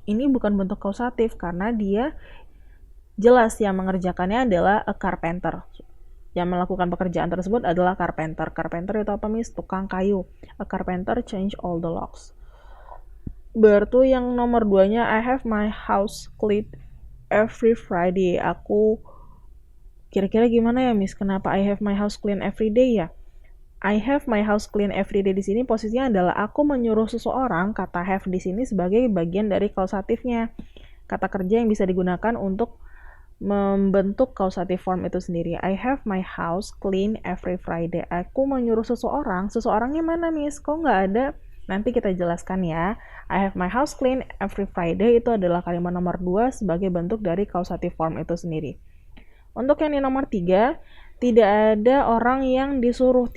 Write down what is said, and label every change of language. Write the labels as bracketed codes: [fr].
[id] Ini bukan bentuk kausatif karena dia jelas yang mengerjakannya adalah a carpenter. Yang melakukan pekerjaan tersebut adalah carpenter. Carpenter itu apa, Miss? Tukang kayu. [en] A carpenter change all the locks. [id] Berarti yang nomor 2-nya, [en] I have my house cleaned every Friday. [id] Aku kira-kira gimana ya, Miss? Kenapa [en] I have my house clean every day [id] ya? [en] I have my house clean every day [id] di sini posisinya adalah aku menyuruh seseorang. Kata have di sini sebagai bagian dari kausatifnya. Kata kerja yang bisa digunakan untuk membentuk causative form itu sendiri. [en] I have my house clean every Friday. [id] Aku menyuruh seseorang. Seseorangnya mana, Miss? Kok nggak ada? Nanti kita jelaskan ya. [en] I have my house clean every Friday [id] itu adalah kalimat nomor 2 sebagai bentuk dari causative form itu sendiri. Untuk yang di nomor 3, tidak ada orang yang disuruh.